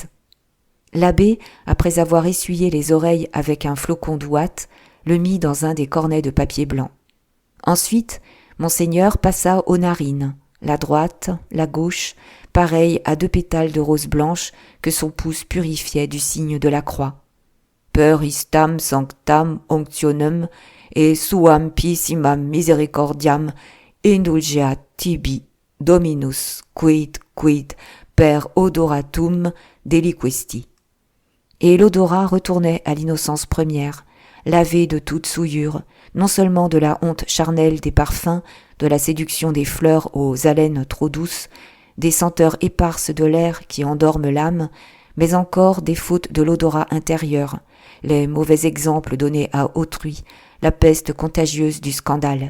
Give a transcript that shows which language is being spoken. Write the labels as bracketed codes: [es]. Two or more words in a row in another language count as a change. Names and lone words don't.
[fr] L'abbé, après avoir essuyé les oreilles avec un flocon d'ouate, le mit dans un des cornets de papier blanc. Ensuite, Monseigneur passa aux narines, la droite, la gauche, pareille à 2 pétales de rose blanche que son pouce purifiait du signe de la croix. [la] Per istam sanctam onctionem et suam pissimam misericordiam indulgeat tibi Dominus quid per odoratum deliquesti. [fr] Et l'odorat retournait à l'innocence première, lavé de toute souillure, non seulement de la honte charnelle des parfums, de la séduction des fleurs aux haleines trop douces, des senteurs éparses de l'air qui endorment l'âme, mais encore des fautes de l'odorat intérieur, les mauvais exemples donnés à autrui, la peste contagieuse du scandale.